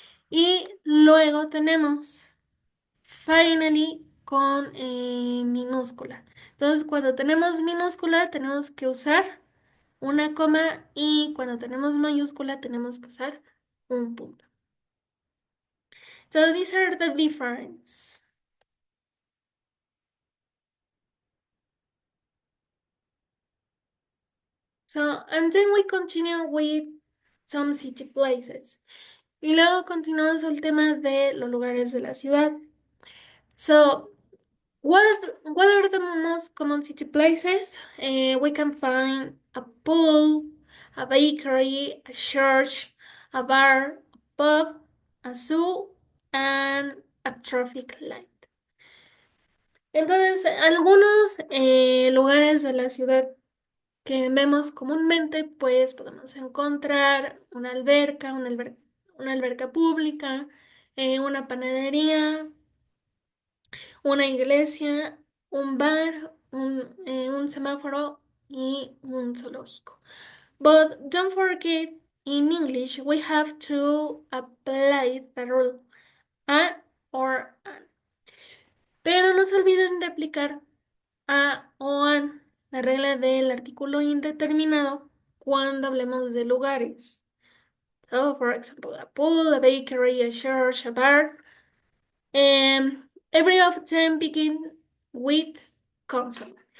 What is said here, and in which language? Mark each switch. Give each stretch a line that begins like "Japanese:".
Spanish: Y luego tenemos finally con minúscula. Entonces, cuando tenemos minúscula, tenemos que usar una coma y cuando tenemos mayúscula, tenemos que usar un punto.
English: So these are the difference. So, and then we continue with some city places.
Spanish: Y luego continuamos el tema de los lugares de la ciudad.
English: So, what are the most common city places? We can find a pool, a bakery, a church, a bar, a pub, a zoo, and a traffic light.
Spanish: Entonces, algunos lugares de la ciudad que vemos comúnmente, pues podemos encontrar una alberca pública, una panadería, una iglesia, un bar, un semáforo y un zoológico.
English: But don't forget, in English, we have to apply the rule a or an.
Spanish: Pero no se olviden de aplicar a o an, la regla del artículo indeterminado, cuando hablemos de lugares.
English: So, for example, a pool, a bakery, a church, a bar. Every of them begin with consonant.